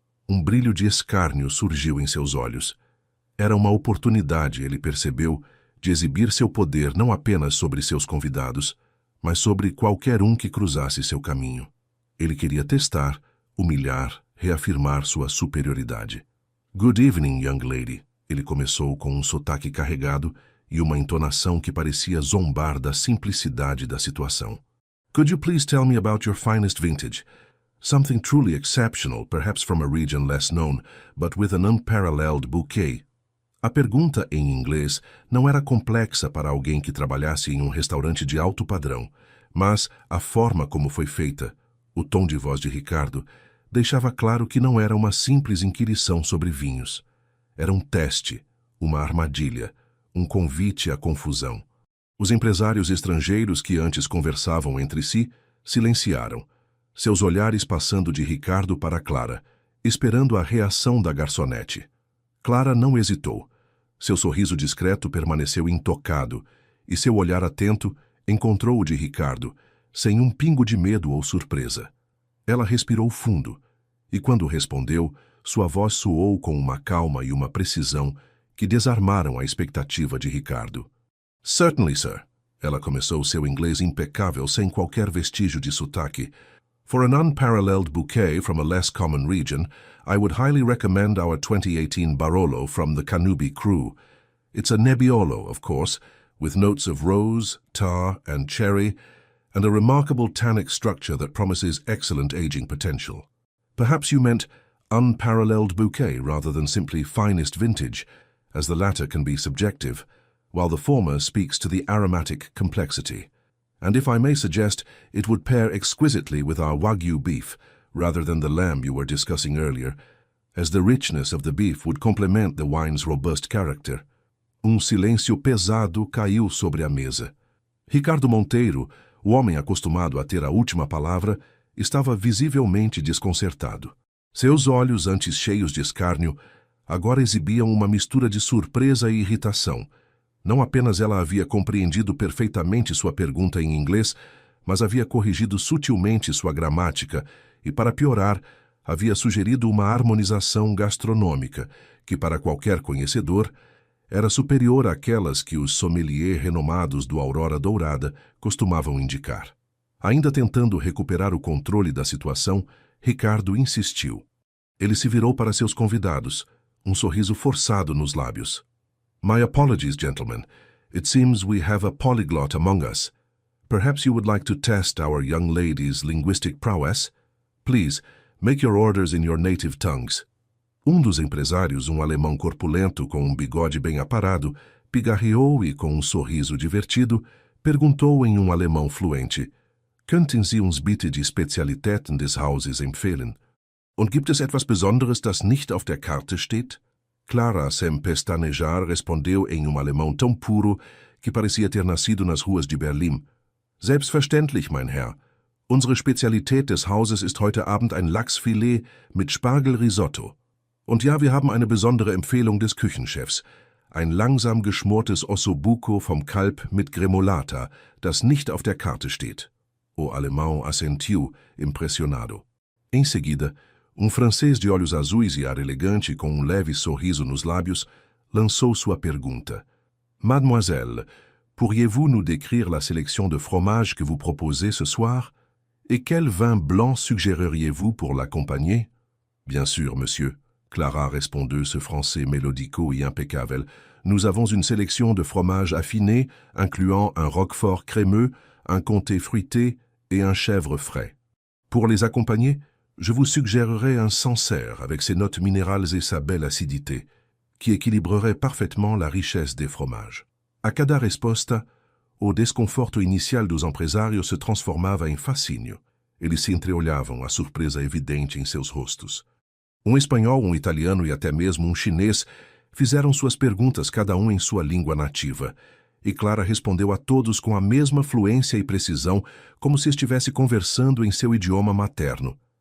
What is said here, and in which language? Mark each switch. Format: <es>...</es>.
<pt>Um brilho de escárnio surgiu em seus olhos. Era uma oportunidade, ele percebeu, de exibir seu poder não apenas sobre seus convidados, mas sobre qualquer um que cruzasse seu caminho. Ele queria testar, humilhar, reafirmar sua superioridade.</pt> <en>"Good evening, young lady",</en> <pt>ele começou com um sotaque carregado e uma entonação que parecia zombar da simplicidade da situação.</pt> <en>"Could you please tell me about your finest vintage? Something truly exceptional, perhaps from a region less known, but with an unparalleled bouquet."</en> <pt>A pergunta em inglês não era complexa para alguém que trabalhasse em um restaurante de alto padrão, mas a forma como foi feita, o tom de voz de Ricardo, deixava claro que não era uma simples inquirição sobre vinhos. Era um teste, uma armadilha, um convite à confusão. Os empresários estrangeiros que antes conversavam entre si silenciaram, seus olhares passando de Ricardo para Clara, esperando a reação da garçonete. Clara não hesitou. Seu sorriso discreto permaneceu intocado, e seu olhar atento encontrou o de Ricardo, sem um pingo de medo ou surpresa. Ela respirou fundo, e quando respondeu, sua voz soou com uma calma e uma precisão que desarmaram a expectativa de Ricardo.</pt> <en>"Certainly, sir."</en> <pt>Ela começou seu inglês impecável sem qualquer vestígio de sotaque.</pt> <en>"For an unparalleled bouquet from a less common region, I would highly recommend our 2018 Barolo from the Canubi crew. It's a Nebbiolo, of course, with notes of rose, tar, and cherry, and a remarkable tannic structure that promises excellent aging potential." Perhaps you meant unparalleled bouquet rather than simply finest vintage, as the latter can be subjective, while the former speaks to the aromatic complexity. And if I may suggest, it would pair exquisitely with our Wagyu beef, rather than the lamb you were discussing earlier, as the richness of the beef would complement the wine's robust character.</en> <pt>Silêncio pesado caiu sobre a mesa. Ricardo Monteiro, o homem acostumado a ter a última palavra, estava visivelmente desconcertado. Seus olhos, antes cheios de escárnio, agora exibiam uma mistura de surpresa e irritação. Não apenas ela havia compreendido perfeitamente sua pergunta em inglês, mas havia corrigido sutilmente sua gramática e, para piorar, havia sugerido uma harmonização gastronômica que, para qualquer conhecedor, era superior àquelas que os sommeliers renomados do Aurora Dourada costumavam indicar. Ainda tentando recuperar o controle da situação, Ricardo insistiu. Ele se virou para seus convidados, um sorriso forçado nos lábios.</pt> <en>"My apologies, gentlemen. It seems we have a polyglot among us. Perhaps you would like to test our young lady's linguistic prowess? Please, make your orders in your native tongues."</en> <pt>Um dos empresários, um alemão corpulento com um bigode bem aparado, pigarreou e, com um sorriso divertido, perguntou em um alemão fluente:</pt> <de>"Könnten Sie uns bitte die Spezialitäten des Hauses empfehlen? Und gibt es etwas Besonderes, das nicht auf der Karte steht?"</de> <pt>Clara, sem pestanejar, respondeu em um alemão tão puro que parecia ter nascido nas ruas de Berlim.</pt> <de>"Selbstverständlich, mein Herr. Unsere Spezialität des Hauses ist heute Abend ein Lachsfilet mit Spargelrisotto. Und ja, wir haben eine besondere Empfehlung des Küchenchefs. Ein langsam geschmortes Ossobuco vom Kalb mit Gremolata, das nicht auf der Karte steht."</de> <pt>O alemão assentiu, impressionado. Em seguida, francês de olhos azuis e ar elegante, com um leve sorriso nos lábios, lançou sua pergunta.</pt> <fr>"Mademoiselle, pourriez-vous nous décrire la sélection de fromages que vous proposez ce soir? Et quel vin blanc suggéreriez-vous pour l'accompagner?" "Bien sûr, monsieur."</fr> <pt>Clara respondeu</pt> <fr>ce français mélodico et impeccable. "Nous avons une sélection de fromages affinés, incluant un roquefort crémeux, un comté fruité et un chèvre frais. Pour les accompagner, je vous suggérerais un Sancerre avec ses notes minérales et sa belle acidité, qui équilibrerait parfaitement la richesse des fromages."</fr> <pt>A cada resposta, o desconforto inicial dos empresários se transformava em fascínio. Eles se entreolhavam, a surpresa evidente em seus rostos. Um espanhol, um italiano e até mesmo um chinês fizeram suas perguntas, cada um em sua língua nativa, e Clara respondeu a todos com a mesma fluência e precisão, como se estivesse conversando em seu idioma materno.</pt>